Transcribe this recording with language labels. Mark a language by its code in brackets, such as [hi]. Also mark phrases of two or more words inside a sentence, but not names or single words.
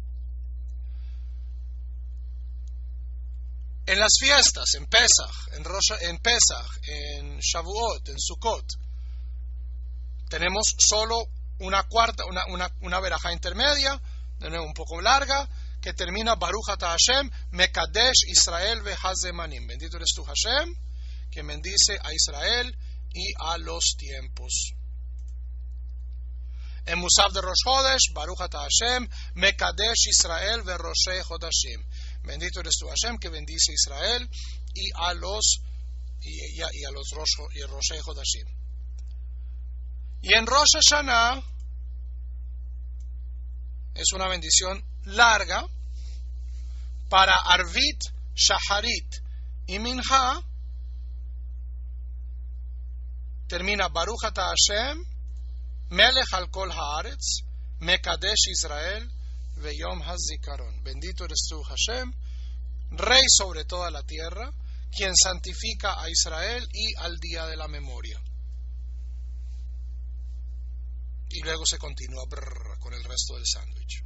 [es] En las fiestas, en Pesach, en Shavuot, en Sukkot, tenemos solo una verajá intermedia, de nuevo un poco larga, que termina [he] ברוך אתה השם, מקדש ישראל והזמנים. [es] Bendito eres tú, Hashem, que bendice a Israel y a los tiempos. [he] En Musaf de Rosh Chodesh, ברוך אתה השם, מקדש ישראל וראשי חודשים. [es] Bendito eres tú, Hashem, que bendice a Israel y a los [he] ראשי חודשים. [es] Y en Rosh Hashanah es una bendición larga para Arvit, Shaharit y Mincha. [he] Termina ברוך אתה השם, מלך על כל הארץ, מקדש ישראל, ויום הזיכרון. [es] Bendito eres tú, Hashem, Rey sobre toda la tierra, quien santifica a Israel y al día de la memoria. Y luego se continúa con el resto del sándwich.